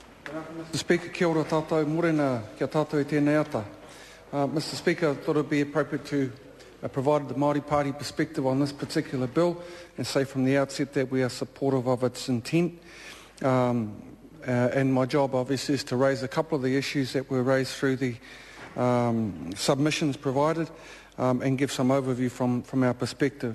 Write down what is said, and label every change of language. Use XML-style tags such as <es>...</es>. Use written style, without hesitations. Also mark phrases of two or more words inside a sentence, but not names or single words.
<en>Mr Speaker,</en> <mi>kia ora tātou, morena kia tātou I tēnei ata.</mi> <en>Mr Speaker, I thought it would be appropriate to provide the Māori Party perspective on this particular bill and say from the outset that we are supportive of its intent. And my job obviously is to raise a couple of the issues that were raised through the submissions provided and give some overview from our perspective.</en>